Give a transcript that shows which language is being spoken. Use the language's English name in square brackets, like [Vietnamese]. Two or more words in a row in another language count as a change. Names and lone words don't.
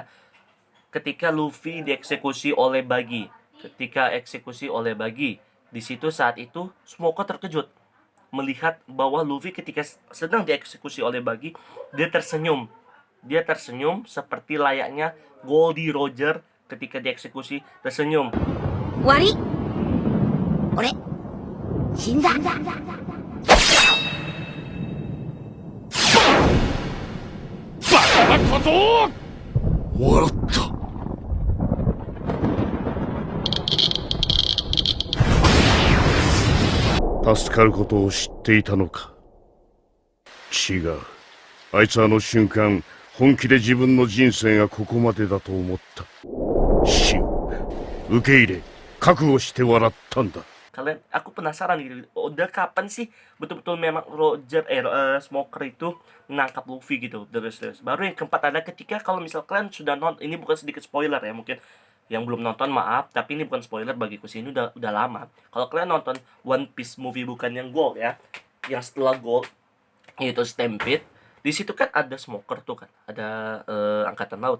[Indonesian] Ketika Luffy dieksekusi oleh Buggy. Di situ saat itu Smoker terkejut melihat bahwa Luffy ketika sedang dieksekusi oleh Buggy, dia tersenyum dia tersenyum seperti layaknya Goldie Roger ketika dieksekusi tersenyum. [Japanese] 終わり俺死んだバカだと笑った。助かることを知っていたのか。違う。あいつあの瞬間、本気で自分の人生がここまでだと思った。死を受け入れ、覚悟して笑ったんだ。 [Indonesian] Kalian, aku penasaran gitu, udah kapan sih betul-betul memang Smoker itu menangkap Luffy gitu terus. Baru yang keempat ada ketika kalau misal kalian sudah nonton, ini bukan sedikit spoiler ya, mungkin yang belum nonton maaf, tapi ini bukan spoiler bagiku sih, ini udah lama. Kalau kalian nonton One Piece movie bukan yang Gold ya, yang setelah Gold yaitu Stampede, di situ kan ada Smoker tuh kan, ada angkatan laut.